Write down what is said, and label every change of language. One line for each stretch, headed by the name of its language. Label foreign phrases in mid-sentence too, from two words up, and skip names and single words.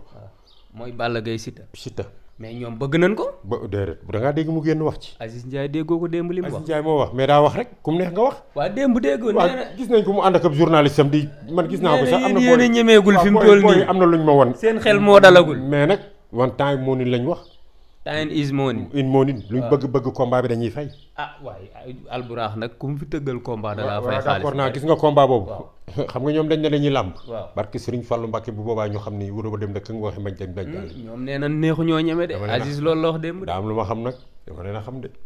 Wolof: waaw mooy Balla Gaye Siteu. Siteu mais ñoom bëgg nañ ko. ba déedéet bu da ngaa dégg mu génn wax ci. Aziz Ndiaye déggoo ko démb li mu Aziz wax. Ndiaye moo wax mais daa wax rek ku mu neex nga wax. waa démb déggoo waaw nee na gis nañ ko mu ànd ak ab journaliste am di man gis naa ko sax am na yéen a ñemeegul fi mu toll nii am na luñ ma won seen xel moo dalagul. mais nag
English: one time
Wolof: moo ni lañ wax.
English: time is money.
Wolof: une moo nit luñ bëgg combat bi dañuy fay. ah waaye Alburax nag ku mu fi tëggal combat da laa fay waaw xaalis. d'accord naa gis nga combat boobu. waaw. xam nga ñoom dañ ne dañuy làmb. waaw barke Serigne Fallou Mbacke bu boobaa ñu xam ni wuro ba dem na këng waxi mañ dañ dañ daal. ñoom nee na neexu ñoo ñeme de. dama ne Aziz loolu la wax démb de. daa am lu ma xam nag dama leen a xam de.